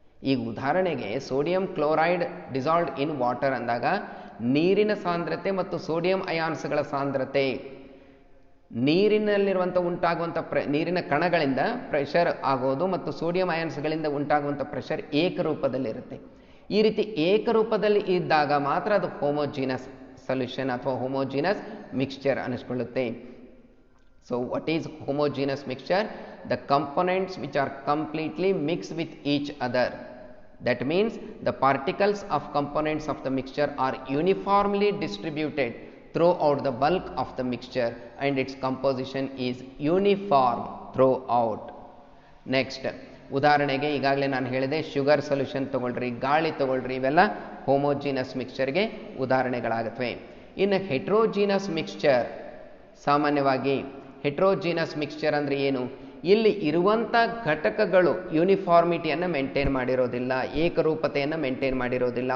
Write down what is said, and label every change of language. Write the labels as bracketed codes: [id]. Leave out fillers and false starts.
[kn] ಈಗ ಉದಾಹರಣೆಗೆ sodium chloride dissolved in water ಅಂದಾಗ ನೀರಿನ ಸಾಂದ್ರತೆ ಮತ್ತು ಸೋಡಿಯಂ ಅಯಾನ್ಸ್ಗಳ ಸಾಂದ್ರತೆ, ನೀರಿನಲ್ಲಿರುವಂಥ ಉಂಟಾಗುವಂಥ ನೀರಿನ ಕಣಗಳಿಂದ ಪ್ರೆಷರ್ ಆಗೋದು ಮತ್ತು ಸೋಡಿಯಂ ಅಯಾನ್ಸ್ಗಳಿಂದ ಉಂಟಾಗುವಂಥ ಪ್ರೆಷರ್ ಏಕರೂಪದಲ್ಲಿರುತ್ತೆ. ಈ ರೀತಿ ಏಕರೂಪದಲ್ಲಿ ಇದ್ದಾಗ ಮಾತ್ರ ಅದು ಹೋಮೋಜಿನಸ್ ಸೊಲ್ಯೂಷನ್ ಅಥವಾ homogeneous mixture ಅನಿಸ್ಕೊಳ್ಳುತ್ತೆ. [en] So what is homogenous mixture? The components which are completely mix with each other. That means the particles of components of the mixture are uniformly distributed throughout the bulk of the mixture and its composition is uniform throughout. [kn] Next, ಉದಾಹರಣೆಗೆ ಈಗಾಗಲೇ ನಾನು ಹೇಳಿದೆ sugar solution ತಗೊಳ್ರಿ, ಗಾಳಿ ತಗೊಳ್ರಿ, ಇವೆಲ್ಲ homogeneous ಮಿಕ್ಸ್ಚರ್ಗೆ ಉದಾಹರಣೆಗಳಾಗುತ್ತವೆ. ಇನ್ನು ಹೆಟ್ರೋಜಿನಸ್ mixture, ಸಾಮಾನ್ಯವಾಗಿ ಹೆಟ್ರೋಜಿನಸ್ ಮಿಕ್ಸ್ಚರ್ ಅಂದರೆ ಏನು? ಇಲ್ಲಿ ಇರುವಂಥ ಘಟಕಗಳು ಯೂನಿಫಾರ್ಮಿಟಿಯನ್ನು ಮೇಂಟೈನ್ ಮಾಡಿರೋದಿಲ್ಲ, ಏಕರೂಪತೆಯನ್ನು ಮೇಂಟೈನ್ ಮಾಡಿರೋದಿಲ್ಲ.